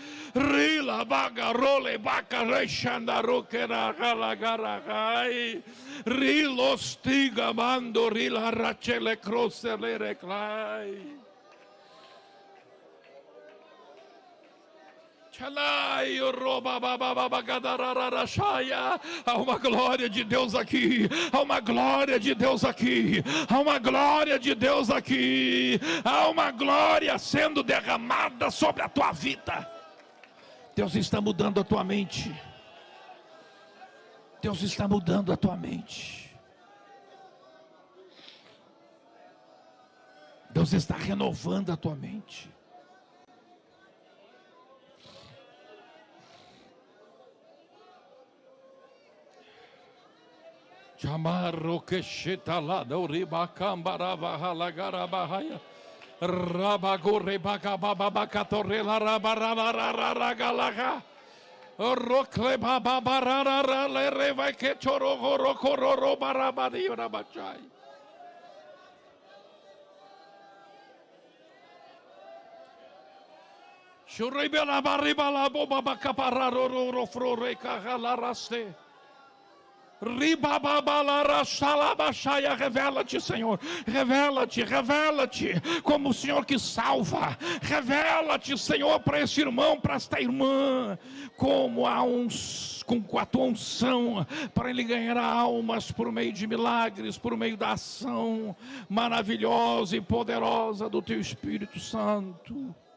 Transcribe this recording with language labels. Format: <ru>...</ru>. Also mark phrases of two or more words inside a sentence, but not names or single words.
<pt>Rila bagarole bacare shandarukera galagaragai. Rilostiga mando rila rachele crossele reclai. Há uma glória de Deus aqui, há uma glória de Deus aqui, há uma glória de Deus aqui, há uma glória sendo derramada sobre a tua vida. Deus está mudando a tua mente. Deus está mudando a tua mente. Deus está renovando a tua mente. Chamarro que chetalada uriba cambarava halagarabahaya rabagore bagababacatorela rabararararagalaga rocle bababararara lereva que chororo cororo barabadi rabachai. Shuribela baribala boba bacapararo rofrore cahalaraste. Revela-te, Senhor, revela-te, como o Senhor que salva, revela-te, Senhor, para esse irmão, para esta irmã, como com a tua unção, para ele ganhar almas por meio de milagres, por meio da ação maravilhosa e poderosa do teu Espírito Santo.</pt>